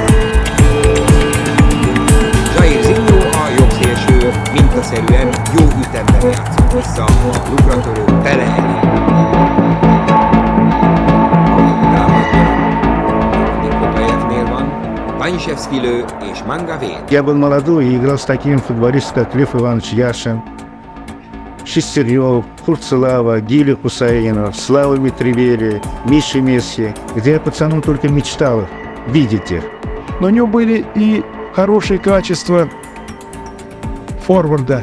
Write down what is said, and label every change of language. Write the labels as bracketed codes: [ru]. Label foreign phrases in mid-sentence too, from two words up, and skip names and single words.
[hu] Jair Zinho a jobbszélső mintaszerűen jó ütemben játszott vissza a lukratörő tele elé. Baniszewski lő és Manga véd. [ru] Я был молодой и играл с таким футболистом, как Лев Иванович Яшин, Шестерёв, Курцелава, Гиля Хусаинов, Слава Митревели, Миша Месси, где я пацану только мечтал видеть их. Но у него были и хорошие качества форварда.